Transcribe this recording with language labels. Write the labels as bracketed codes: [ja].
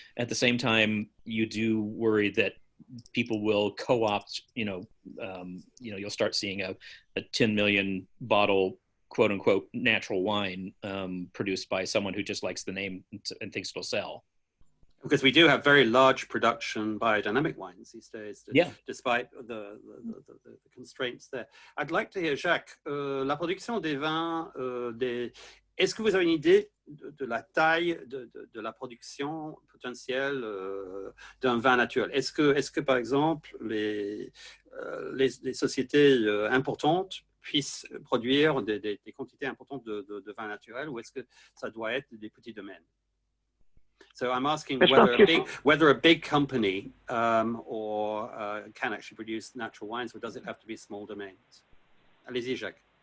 [en] At the same time, you do worry that people will co-opt, you'll start seeing a 10 million bottle, quote unquote, natural wine produced by someone who just likes the name and thinks it'll sell. Because we do have very large production biodynamic wines these days, despite the constraints there. I'd like to hear, [fr] Jacques, la production des vins, est-ce que vous avez une idée de la taille de la production potentielle d'un vin naturel? Est-ce que par exemple, les sociétés importantes puissent produire des quantités importantes de vin naturel, ou est-ce que ça doit être des petits domaines? [en] So I'm asking whether a big company can actually produce natural wines, or does it have to be small domains? [fr] Allez-y, Jacques.